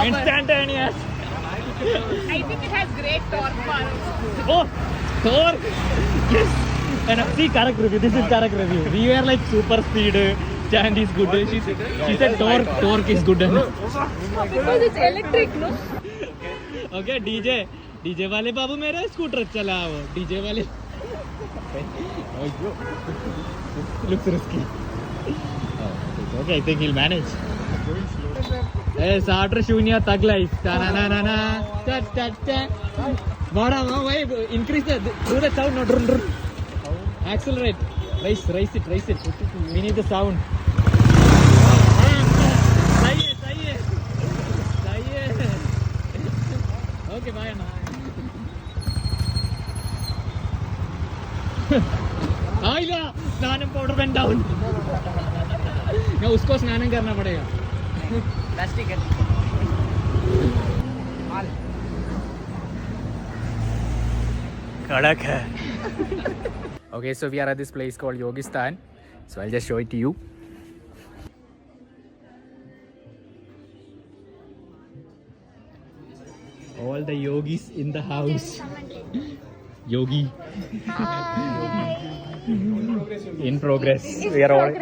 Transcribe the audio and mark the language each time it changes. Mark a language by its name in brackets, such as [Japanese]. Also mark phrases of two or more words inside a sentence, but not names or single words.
[English] Instantaneous. I think it has great torque power. Oh, Thor. Yes. And see, correct review. This is correct review. We were like super speed. Stand is good. She said torque is good. Because it's electric, no? [Hindi] Okay, [English] DJ वाले [Hindi] बाबू मेरा स्कूटर चलाओ. DJ वाले. [English] Looks risky. Okay, I think he'll manage. Hey, starter शून्य tug life. Na na na na. Ta ta ta. [Hindi] Bada, [English] why increase do the sound, no drun drun. Accelerate. Raise it. We need the sound. [Hindi] सही है. [English] Okay, bye Anna. [Hindi] आइला स्नानम पाउडर [English] went down. [Hindi] ना उसको स्नान करना पड़ेगा. प्लास्टिक है कड़क है. [English] Okay, so we are at this place called Yogistan. So I'll just show it to you. All the yogis in the house. Yogi. In progress. We are all.